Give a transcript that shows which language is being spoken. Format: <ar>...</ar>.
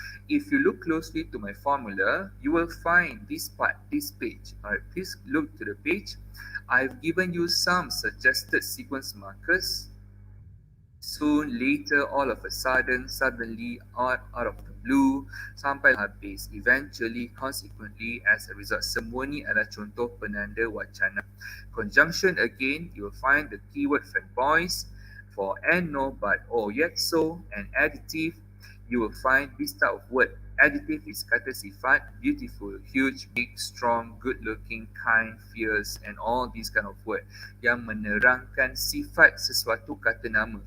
<en>If you look closely to my formula, you will find this page. Alright, please look to the page. I've given you some suggested sequence markers. Soon, later, all of a sudden, suddenly, out of the blue,</en> <ms>sampai habis,</ms> <en>eventually, consequently, as a result.</en> <ms>Semua ni adalah contoh penanda wacana.</ms> <en>Conjunction, again, you will find the keyword friend voice for and, no, but, or, yet, so, and adjective. You will find this type of word. Adjective is kata sifat: beautiful, huge, big, strong, good looking, kind, fierce, and all these kind of word</en> <ms>yang menerangkan sifat sesuatu kata nama.</ms>